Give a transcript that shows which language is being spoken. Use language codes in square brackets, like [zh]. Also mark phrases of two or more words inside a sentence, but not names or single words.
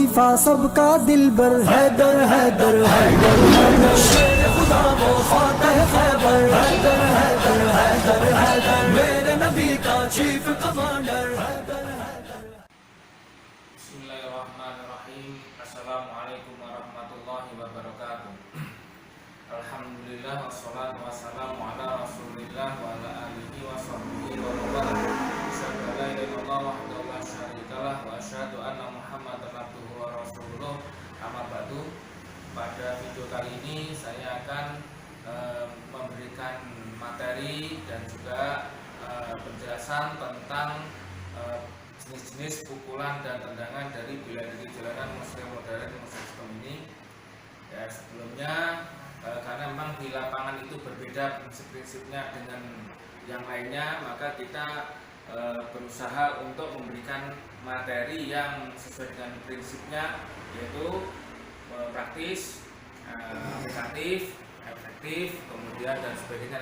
[hi] मुस्तफा सबका दिलबर हैदर हैदर हैदर हैदर शेर खुदा वो फातह खैबर हैदर हैदर हैदर हैदर मेरे नबी का [en] chief commander [hi] हैदर हैदर। [ar] بسم الله الرحمن الرحيم. السلام عليكم ورحمة الله وبركاته. الحمد لله والصلاة والسلام على رسول الله وعلى آله وصحبه ومن أشهد أن لا إله إلا الله وحده لا شريك له وأشهد أن محمدا عبده ورسوله. أما بعد. [id] Pada video kali ini saya akan memberikan materi dan juga penjelasan tentang jenis-jenis pukulan dan tendangan dari bela diri jalanan muslim modern muslim ini. Ya, sebelumnya karena memang di lapangan itu berbeda prinsip-prinsipnya dengan yang lainnya, maka kita berusaha untuk memberikan materi yang sesuai dengan prinsipnya, yaitu praktis, aplikatif, efektif, kemudian dan sebagainya.